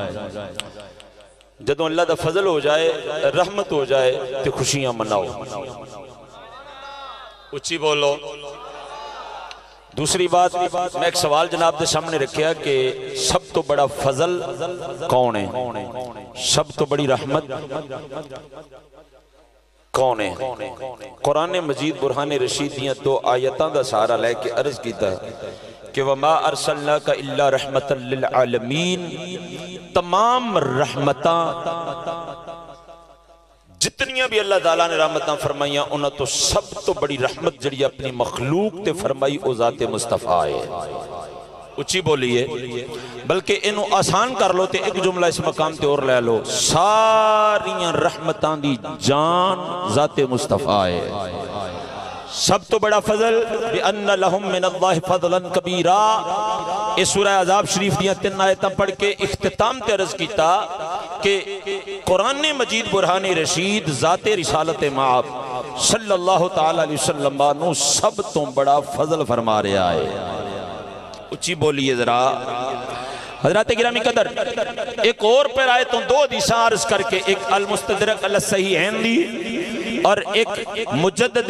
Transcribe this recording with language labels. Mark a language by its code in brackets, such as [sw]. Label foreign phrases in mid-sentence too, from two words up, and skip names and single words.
[pa] جدوں اللہ دا فضل ہو جائے، رحمت ہو جائے تو خوشیاں مناؤ، اچھی بولو۔ دوسری بات، میں ایک سوال جناب دے سامنے رکھیا کہ سب تو بڑا فضل کون ہے، سب تو بڑی رحمت کون ہے؟ قرآن مجید برہان رشید دیاں دو آیتاں دا سہارا لے کے عرض کیتا ہے کہ [ar] وَمَا أَرْسَلْنَاكَ إِلَّا رَحْمَةً لِلْعَالَمِينَ، [pa] تمام رحمتاں جتنیاں بھی اللہ تعالیٰ نے رحمتاں فرمائیاں انہاں تو سب تو بڑی رحمت جڑی اپنی مخلوق تے فرمائی او ذات مصطفیٰ ہے۔ اچھی بولیے، بلکہ انہوں آسان کر لو تے ایک جملہ اس مقام تے اور لے لو، ساریاں رحمتاں دی جان ذات مصطفیٰ ہے۔ سب تو بڑا فضل [ar] بِأَنَّ لَهُم مِّنَ اللَّهِ فَضْلًا كَبِيرًا، [pa] اس سورہ عذاب شریف دیاں تین آیتاں پڑھ کے اختتام تے عرض کیتا کہ قرآن مجید برہان رشید ذات رسالت مآب [ar] صلی اللہ تعالیٰ علیہ وسلم [pa] نو سب تو بڑا فضل فرما رہا ہے۔ اچھی بولیے ذرا حضرات گرامی قدر، ایک اور پر آیتوں دو حدیثاں عرض کر کے، ایک المستدرک علی الصحیحین دی اور ایک مجدد